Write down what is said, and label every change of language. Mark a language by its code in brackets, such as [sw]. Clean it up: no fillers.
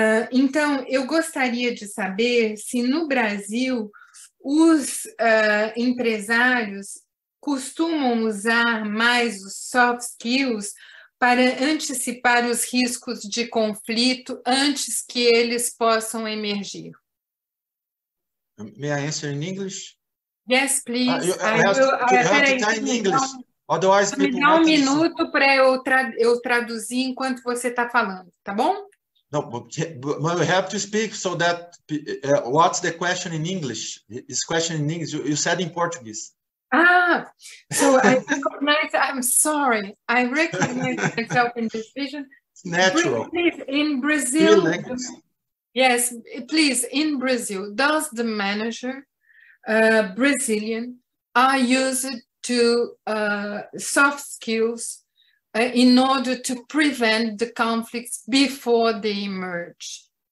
[pt] Então, eu gostaria de saber se no Brasil os empresários costumam usar mais os soft skills para antecipar os riscos de conflito antes que eles possam emergir. [en] May I answer in English? Yes, please. You have to try in English. Otherwise, people [pt] me dá minuto para eu traduzir enquanto você está falando, tá bom? [en] No, but we have to speak so that what's the question in English? Is question in English? You said in Portuguese. So I recognize, I'm sorry, I recognize myself in this vision. It's natural. Please, in Brazil, yes, please, in Brazil, does the manager, Brazilian, are used to soft skills in order to prevent the conflicts before they emerge?